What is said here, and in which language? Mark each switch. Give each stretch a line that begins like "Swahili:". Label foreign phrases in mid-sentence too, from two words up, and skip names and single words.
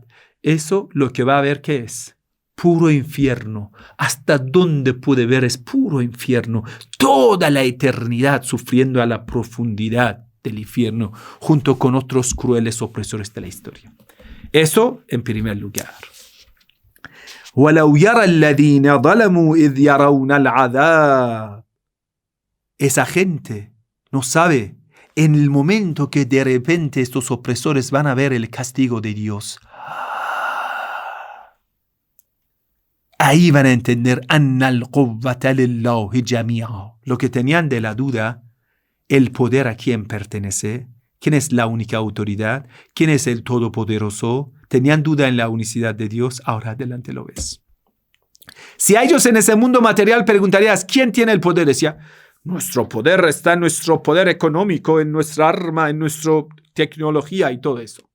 Spanish: Eso lo que va a ver que es puro infierno. Hasta donde puede ver es puro infierno. Toda la eternidad sufriendo a la profundidad del infierno, junto con otros crueles opresores de la historia. Eso en primer lugar.
Arabic: وَلَوْ يَرَى الَّذِينَ ظَلَمُوا إِذْ يَرَوْنَ الْعَذَابَ.
Spanish: Esa gente no sabe en el momento que de repente estos opresores van a ver el castigo de Dios. Ahí van a entender
Arabic: أَنَّ الْقُوَّةَ لِلَّهِ جَمِيعًا.
Spanish: Lo que tenían de la duda, el poder a quién pertenece, quién es la única autoridad, quién es el todopoderoso. Tenían duda en la unicidad de Dios, ahora adelante lo ves. Si a ellos en ese mundo material preguntarías, ¿quién tiene el poder? Decía, nuestro poder está en nuestro poder económico, en nuestra arma, en nuestra tecnología y todo eso.